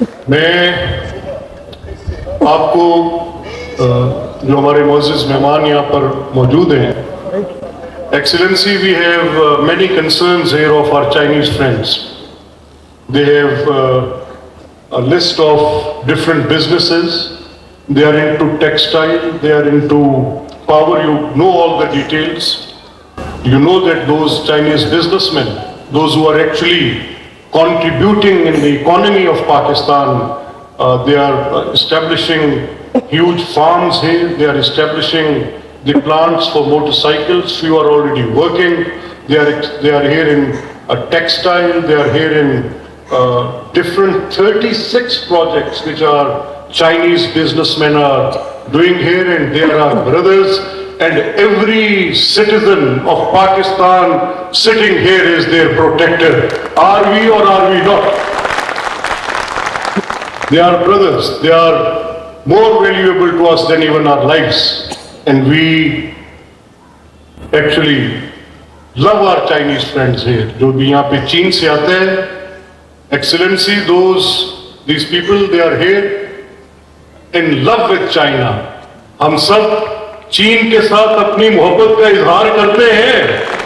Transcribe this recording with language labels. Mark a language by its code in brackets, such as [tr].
[hi] मैं आपको जो हमारे मोअज़्ज़िज़ मेहमान यहाँ पर मौजूद हैं, excellency, [en] We have many concerns here of our Chinese friends. They have a list of different businesses. They are into textile, they are into power. You know all the details. You know that those Chinese businessmen, those who are actually contributing in the economy of Pakistan, they are establishing huge farms here. They are establishing the plants for motorcycles. Few are already working. They are here in textile. They are here in different 36 projects which are Chinese businessmen are doing here, and they are our brothers. And every citizen of Pakistan sitting here is their protector. Are we or are we not? They are brothers. They are more valuable to us than even our lives. And we actually love our Chinese friends here. [hi] जो भी यहाँ पे चीन से आते हैं, [en] Excellency, these people, they are here in love with China. [hi] हम सब चीन के साथ अपनी मोहब्बत का इजहार करते हैं।